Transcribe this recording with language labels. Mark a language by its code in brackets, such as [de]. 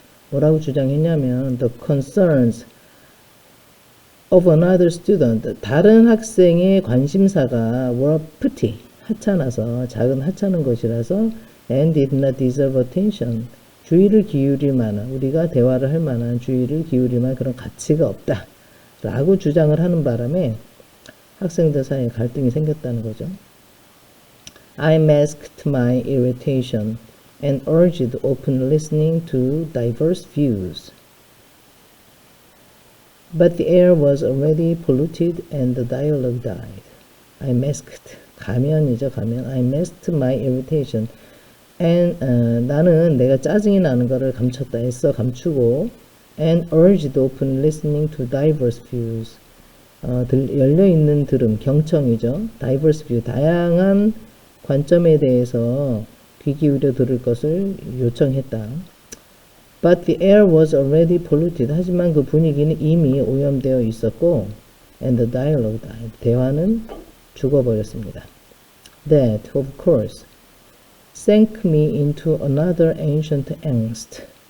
[ko] 뭐라고 주장했냐면 [en] the concerns of another student, [ko] 다른 학생의 관심사가 [en] were petty, [ko] 하찮아서, 작은 하찮은 것이라서 [en] and did not deserve attention, [ko] 주의를 기울일 만한, 우리가 대화를 할 만한 주의를 기울일 만한 그런 가치가 없다 라고 주장을 하는 바람에 학생들 사이에 갈등이 생겼다는 거죠. [en] I masked my irritation and urged open listening to diverse views. But the air was already polluted and the dialogue died. I masked, [ko] 가면이죠, 가면. [en] I masked my irritation. [ko] And 나는 내가 짜증이 나는 거를 감췄다, 애써 감추고 [en] and urged open listening to diverse views. [ko] 열려있는 들음, 경청이죠. [en] diverse view, [ko] 다양한 관점에 대해서 귀 기울여 들을 것을 요청했다. [en] But the air was already polluted. [ko] 하지만 그 분위기는 이미 오염되어 있었고 [en] and the dialogue died. [ko] 대화는 죽어버렸습니다. [en] That, of course, sank me into another ancient angst.